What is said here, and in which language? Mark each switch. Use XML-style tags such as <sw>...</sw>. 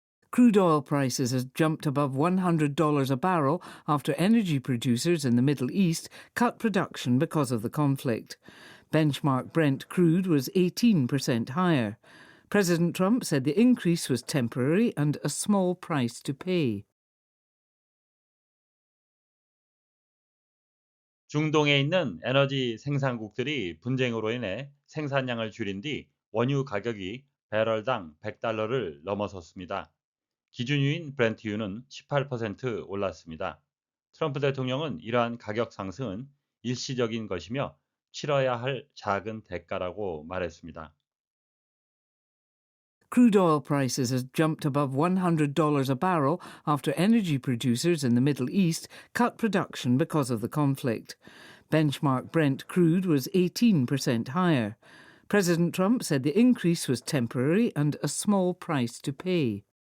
<en>Crude oil prices has jumped above $100 a barrel after energy producers in the Middle East cut production because of the conflict. Benchmark Brent crude was 18% higher. President Trump said the increase was temporary and a small price to pay.</en> <ko>중동에 있는 에너지 생산국들이 분쟁으로 인해 생산량을 줄인 뒤 원유 가격이 배럴당 $100를 넘어섰습니다. 기준유인 브렌트유는 18% 올랐습니다. 트럼프 대통령은 이러한 가격 상승은 일시적인 것이며 치러야 할 작은 대가라고 말했습니다.</ko> <en>Crude oil prices has jumped above $100 a barrel after energy producers in the Middle East cut production because of the conflict. Benchmark Brent crude was 18% higher. President Trump said the increase was temporary and a small price to pay.</en>